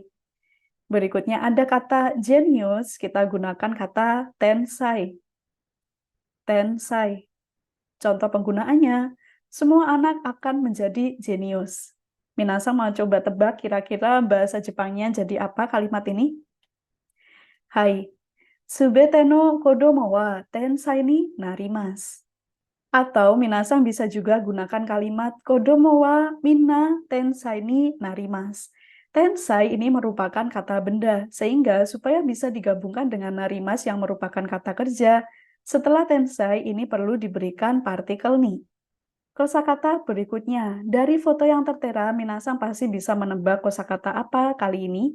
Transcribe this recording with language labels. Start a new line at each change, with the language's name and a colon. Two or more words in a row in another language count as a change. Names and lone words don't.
Indonesian: Berikutnya ada kata genius, kita gunakan kata tensai. Tensai. Contoh penggunaannya, semua anak akan menjadi jenius. Minasang mau coba tebak kira-kira bahasa Jepangnya jadi apa kalimat ini? Hai,
Japanese: すべての子供は天才になります.
Indonesian: Atau minasang bisa juga gunakan kalimat
Japanese: 子供はみんな天才になります.
Indonesian: Tensai ini merupakan kata benda, sehingga supaya bisa digabungkan dengan narimas yang merupakan kata kerja, setelah tensai ini perlu diberikan partikel ni. Kosakata berikutnya, dari foto yang tertera, minasang pasti bisa menebak kosakata apa kali ini?